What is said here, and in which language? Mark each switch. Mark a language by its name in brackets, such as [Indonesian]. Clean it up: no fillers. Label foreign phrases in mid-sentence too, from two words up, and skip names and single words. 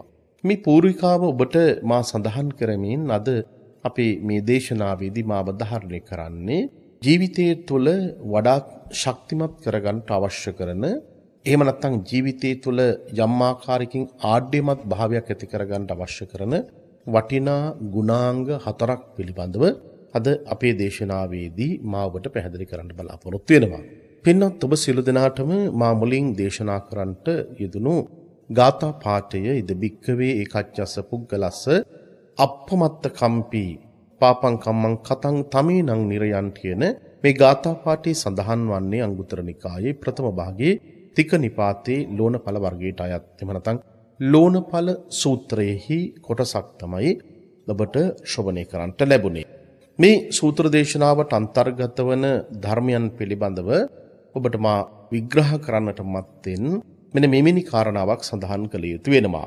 [Sinhala] මේ පූර්විකාව ඔබට මා සඳහන් කරමින් අද අපේ මේ දේශනාවේදී මා අවධාරණය කරන්නේ ජීවිතය තුළ වඩාත් ශක්තිමත් කරගන්න අවශ්‍ය කරන එහෙම නැත්නම් ජීවිතය තුළ යම් ආකාරයකින් ආඩ්‍යමත් භාවයක් ඇති කරගන්න අවශ්‍ය කරන වටිනා ගුණාංග 4ක් පිළිබඳව අද අපේ දේශනාවේදී මා ඔබට පැහැදිලි කරන්න බලාපොරොත්තු වෙනවා. පින්වත් ඔබ සියලු දෙනාටම මා මුලින් දේශනා කරන්නට යෙදුණු ගාථා පාඨය [Pali] ඉද බික්කවේ ඒකච්චස්ස පුග්ගලස්ස අප්පමත්ත කම්පි පාපං කම්මං කතං තමේනං නිරයන් [Sinhala] කියන මේ ගාථා පාඨයේ සඳහන් වන්නේ අංගුත්තර නිකායේ ප්‍රථම භාගයේ තික නිපාතේ ලෝණඵල වර්ගයට අයත්. එහෙම නැත්නම් ලෝණඵල සූත්‍රයේහි කොටසක් තමයි ඔබට ශ්‍රවණය කරන්නට ලැබුණේ. මේ සූත්‍ර දේශනාවට අන්තර්ගත වන ධර්මයන් පිළිබඳව ඔබට මා විග්‍රහ කරන්නට මත්තෙන් මෙන්න මෙවැනි කාරණාවක් සඳහන් කළ යුතු වෙනවා.